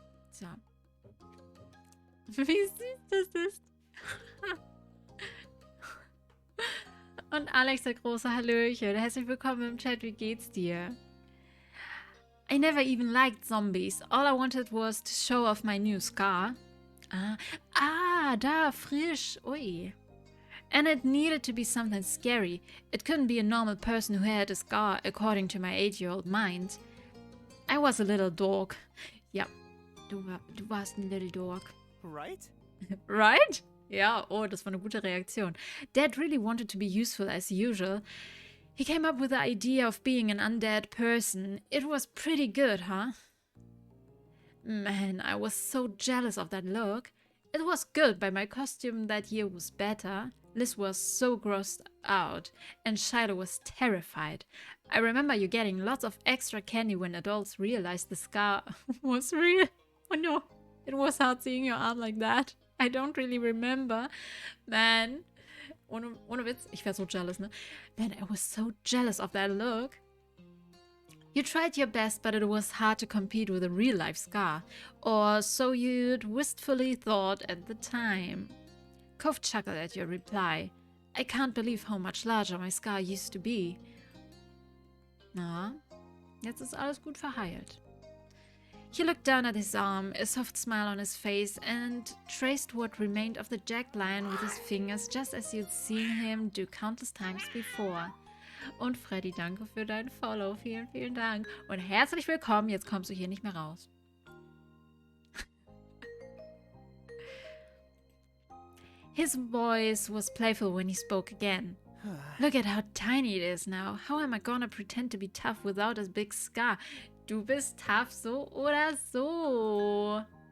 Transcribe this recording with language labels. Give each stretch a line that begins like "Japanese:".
German: So. Wie süß das ist. Und Alex, der große Hallöchen. Herzlich willkommen im Chat. Wie geht's dir?
English: I never even liked zombies. All I wanted was to show off my new scar.
German: Da, frisch. Ui.
English: And it needed to be something scary. It couldn't be a normal person who had a scar, according to my 8-year-old mind. I was a little dog.
German: Ja, du warst ein
English: little dog. Right? Right?
German: Ja, oh, das war eine gute Reaktion.
English: Dad really wanted to be useful as usual. He came up with the idea of being an undead person. It was pretty good, huh? Man, I was so jealous of that look. It was good, but my costume that year was better. Liz was so grossed out, and Shiloh was terrified. I remember you getting lots of extra candy when adults realized the scar was real. Oh no, it was hard seeing your arm like that. I don't really remember.
German: Man, ohne Witz, ich wäre so jealous, ne?
English: Man, I was so jealous of that look. You tried your best, but it was hard to compete with a real-life scar. Or so you'd wistfully thought at the time. Cove chuckled at your reply. I can't believe how much larger my scar used to be.
German: Na, jetzt ist alles gut verheilt.
English: He looked down at his arm, a soft smile on his face, and traced what remained of the jagged line with his fingers, just as you'd seen him do countless times before.
German: Und Freddy, danke für dein Follow. Vielen, vielen Dank. Und herzlich willkommen. Jetzt kommst du hier nicht mehr raus.
English: His voice was playful when he spoke again. Look at how tiny it is now. How am I gonna pretend to be tough without a big scar?
German: Du bist tough so oder so.